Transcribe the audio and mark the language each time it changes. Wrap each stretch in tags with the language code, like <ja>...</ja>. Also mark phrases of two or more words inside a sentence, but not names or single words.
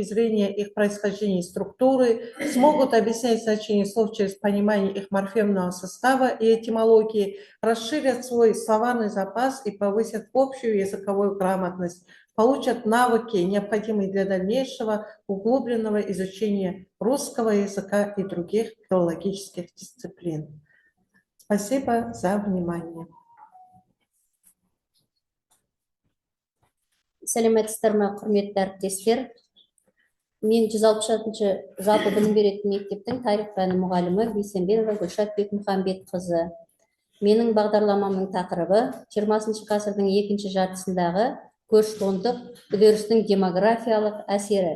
<ru>зрения их происхождения и структуры, смогут объяснять значение слов через понимание их морфемного состава и этимологии, расширят свой словарный запас и повысят общую языковую грамотность, получат навыки, необходимые для дальнейшего углубленного изучения русского языка и других филологических дисциплин. Спасибо за внимание.</ru> <kk>Сәлеметсіздер ме, құрметті әріптестер. Мен 166-ші жалпы білім беретін мектептің тарих пәні мұғалімі Бейсенбекова Гүлшат Бекмұхамбетқызы. Менің бағдарламамның тақырыбы 20 ғасырдың екінші жартысындағы көші-қондық үдерістің демографиялық әсері.</kk>